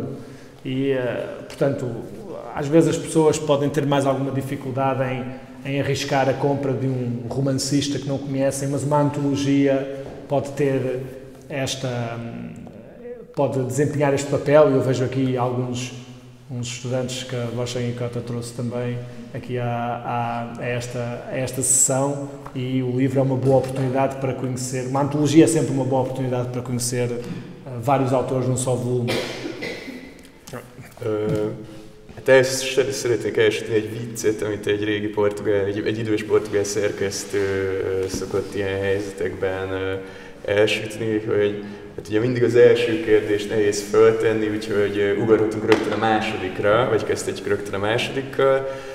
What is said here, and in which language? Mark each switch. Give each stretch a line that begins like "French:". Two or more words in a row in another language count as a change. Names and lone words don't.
Portuguese: E, portanto, às vezes as pessoas podem ter mais alguma dificuldade em arriscar a compra de um romancista que não conhecem, mas uma antologia pode ter pode desempenhar este papel, e eu vejo aqui uns estudantes que a Rocha Incota trouxe também aqui a esta sessão, e o livro é uma boa oportunidade para conhecer, uma antologia é sempre uma boa oportunidade para conhecer vários autores num só volume.
Hungarian: Hát szeretnék elsütni egy viccet, amit egy idős portugál szerkesztő szokott ilyen helyzetekben elsütni, hogy hát ugye mindig az első kérdést nehéz föltenni, úgyhogy ugorhatunk rögtön a másodikra, vagy kezdhetjük rögtön a másodikkal.